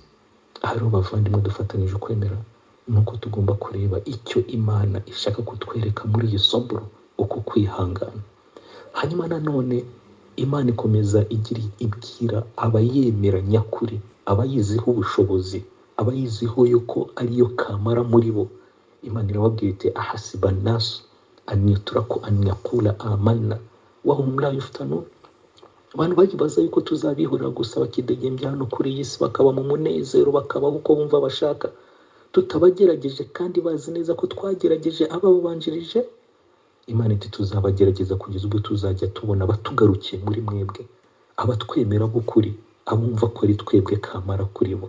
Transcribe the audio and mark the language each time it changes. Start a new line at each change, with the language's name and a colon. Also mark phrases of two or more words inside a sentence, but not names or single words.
Kinyarwanda: Aha rero bavandimwe dufatanyije ukwemera, nuko tugomba kureba icyo Imana ishaka kutwereka muri iyi sobro, uko kwihangana. Hanyuma nanone Imana ikomeza ibwira abayemera nyakuri, abayiziho ubushobozi, abayiziho yuko ariyo kamara muri bo. Imana irababwira iti
Arabic: أحسب الناس أن يتركوا أن يقولوا آمنا وهم لا يفتنون.
Kinyarwanda: Abantu bagibaza yuko tuzabihurira gusa bakidegembya hano kuri iyi si, bakaba mu munezero, bakabaho uko bumva bashaka, tutabagerageje kandi bazi neza ko twagerageje ababanjirije. Imana iti tuzabagerageza kugeza ubwo tuzajya tubona batugarukiye muri mwebwe, abatwemera b'ukuri, abumva ko ari twebwe kamara kuri bo.